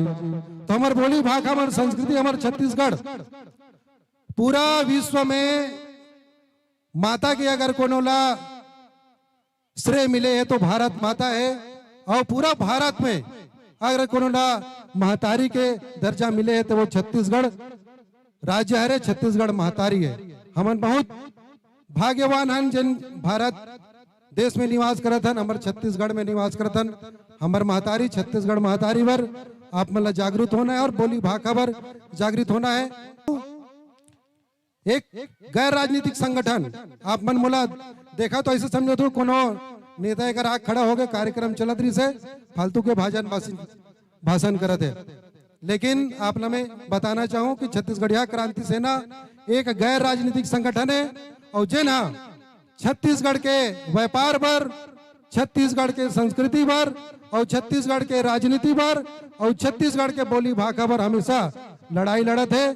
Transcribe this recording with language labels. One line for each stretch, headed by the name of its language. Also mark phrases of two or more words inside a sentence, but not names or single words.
Chhattisgarhi: तो हमार बोली भाषा हमार संस्कृति हमार छत्तीसगढ़ पूरा विश्व में माता के अगर कोनो ला श्रेय मिले है तो भारत माता है, और पूरा भारत में अगर कोनो ला महतारी के दर्जा मिले है तो वो छत्तीसगढ़ राज्य है, छत्तीसगढ़ महतारी है। हम बहुत भाग्यवान हन जिन भारत देश में निवास करत हन, हमारे छत्तीसगढ़ में निवास करत हन। हमार महतारी छत्तीसगढ़ महतारी वर आप मतलब जागरूक होना है और बोली भाषा पर जागृत होना है। एक गैर राजनीतिक संगठन आप मन मोला देखा तो ऐसे समझो तो कोनो नेता एक आग खड़ा हो गए कार्यक्रम चलत रही से फालतू के भाषण करत है, लेकिन आप में बताना चाहूं कि छत्तीसगढ़िया क्रांति सेना एक गैर राजनीतिक संगठन है और जिन छत्तीसगढ़ के व्यापार पर, छत्तीसगढ़ के संस्कृति पर और छत्तीसगढ़ के राजनीति पर और छत्तीसगढ़ के बोली भाषा पर हमेशा लड़ाई लड़त है।